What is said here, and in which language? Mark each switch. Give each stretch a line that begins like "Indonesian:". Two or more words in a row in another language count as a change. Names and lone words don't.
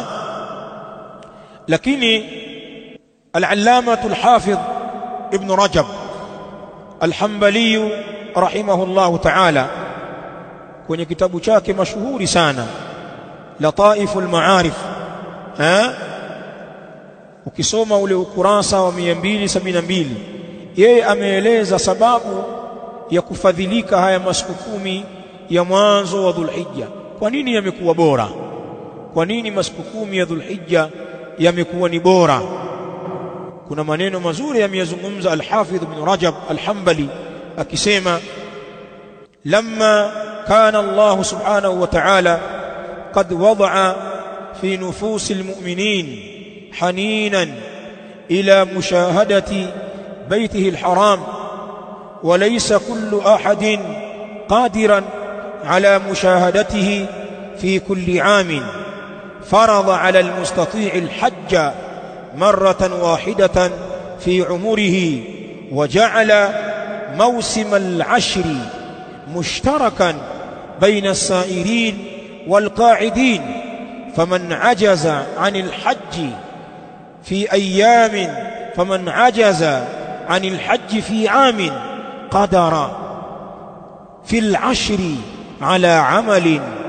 Swahili: Lakini al-Allamatu al-Hafidh Ibn Rajab al-Hanbali
Arabic: رحمه الله تعالى
Swahili: kwenye kitabu chake mashuhuri sana Lataiful Ma'arif, ukisoma ule ukurasa wa 272, yeye ameeleza sababu ya kufadhilika haya masiku 10 ya mwanzo wa Dhulhijja. Kwa nini yamekuwa bora? Kwa nini masiku 10 ya Dhulhijja yamekuwa ni bora? Kuna maneno mazuri yameyazungumza
Arabic: al-Hafidh Ibn Rajab al-Hanbali akisema لما كان الله سبحانه وتعالى قد وضع في نفوس المؤمنين حنينا إلى مشاهدة بيته الحرام وليس كل أحد قادرا على مشاهدته في كل عام فرض على المستطيع الحج مرة واحدة في عمره وجعل موسم العشر مشتركا بين السائرين والقاعدين فمن عجز عن الحج في أيام فمن عجز عن الحج في عام قدر في العشر على عمل